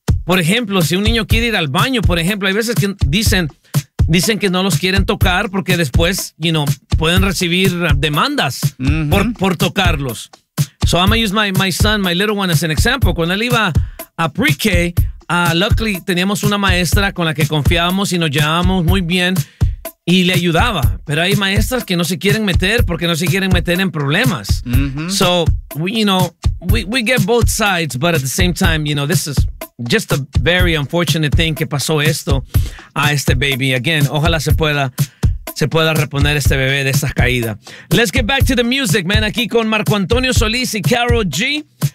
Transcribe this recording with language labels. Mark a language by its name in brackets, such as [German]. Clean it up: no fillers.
[Spanish] Por ejemplo, si un niño quiere ir al baño, por ejemplo, hay veces que dicen que no los quieren tocar porque después, [English] you know, [Spanish] pueden recibir demandas por tocarlos. [English] So I'm gonna use my son, my little one, as an example. [Spanish] Cuando él iba a pre-K, [English] luckily, [Spanish] teníamos una maestra con la que confiábamos y nos llevábamos muy bien y le ayudaba. Pero hay maestras que no se quieren meter porque no se quieren meter en problemas. Mm-hmm. [English] So, we get both sides, but at the same time, you know, this is just a very unfortunate thing [Spanish] que pasó esto a este baby. [English] Again, [Spanish] ojalá se pueda reponer este bebé de estas caídas. [English] Let's get back to the music, man. [Spanish] Aquí con [English] Marco Antonio Solís y Karol G.